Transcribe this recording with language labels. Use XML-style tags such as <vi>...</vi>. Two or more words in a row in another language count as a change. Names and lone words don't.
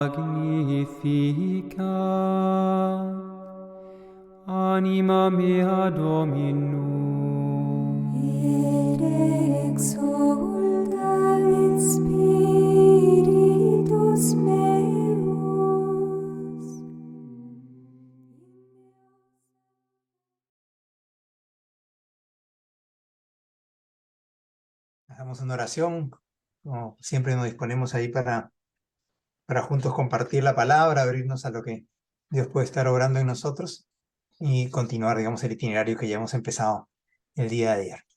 <la>Magnificat anima mea Dominum, et exulta in spiritus meus.</la> <es>Hagamos una oración, como siempre nos disponemos ahí para juntos compartir la palabra, abrirnos a lo que Dios puede estar obrando en nosotros y continuar, digamos, el itinerario que ya hemos empezado el día de ayer.</es>